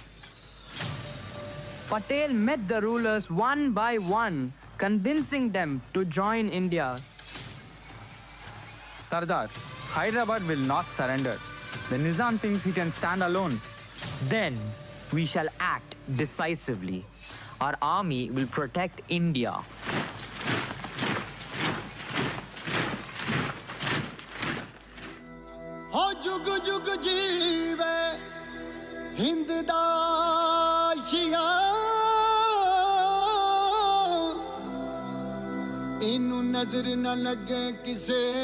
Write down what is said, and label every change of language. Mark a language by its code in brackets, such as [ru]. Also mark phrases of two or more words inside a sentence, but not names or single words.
[en] Patel met the rulers one by one, convincing them to join India. Sardar, Hyderabad will not surrender. The Nizam thinks he can stand alone. Then we shall act decisively. Our army will protect India. [pa] ਹੋ ਜੁਗ ਜੁਗ ਜੀਵੇ ਹਿੰਦ ਦਾ ਹੀਆ ਇਨੂੰ ਨਜ਼ਰ ਨ ਲੱਗੇ ਕਿਸੇ